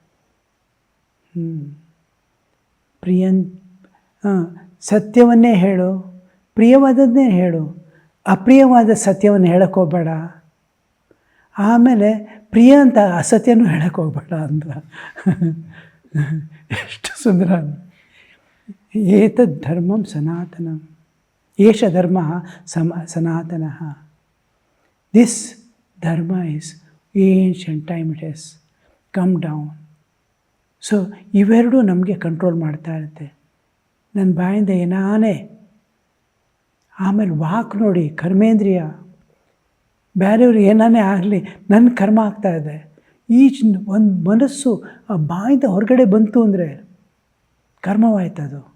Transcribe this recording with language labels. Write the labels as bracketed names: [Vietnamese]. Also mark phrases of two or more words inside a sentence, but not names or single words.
[Kannada] ಸತ್ಯವನ್ನೇ ಹೇಳು, ಪ್ರಿಯವಾದದ್ದೇ ಹೇಳು, ಅಪ್ರಿಯವಾದ ಸತ್ಯವನ್ನು ಹೇಳಕ್ಕೆ ಹೋಗಬೇಡ. ಆಮೇಲೆ ಪ್ರಿಯ ಅಂತ ಅಸತ್ಯನೂ ಹೇಳಕ್ಕೆ ಹೋಗಬೇಡ ಅಂತ. ಎಷ್ಟು ಸುಂದರ. [Sanskrit] एतद् धर्मं सनातनं, एष धर्म सनातनः. [English] this dharma is ancient time, it is come down. [Kannada] ಸೊ ಇವೆರಡೂ ನಮಗೆ ಕಂಟ್ರೋಲ್ ಮಾಡ್ತಾ ಇರುತ್ತೆ. ನನ್ನ ಬಾಯಿಂದ ಏನಾನೇ. ಆಮೇಲೆ ವಾಕ್ ನೋಡಿ, ಕರ್ಮೇಂದ್ರಿಯ, ಬೇರೆಯವ್ರು ಏನಾನೇ ಆಗಲಿ ನನ್ನ ಕರ್ಮ ಆಗ್ತಾಯಿದೆ. ಒಂದು ಮನಸ್ಸು ಆ ಬಾಯಿಂದ ಹೊರಗಡೆ ಬಂತು ಅಂದರೆ ಕರ್ಮವಾಯ್ತದು.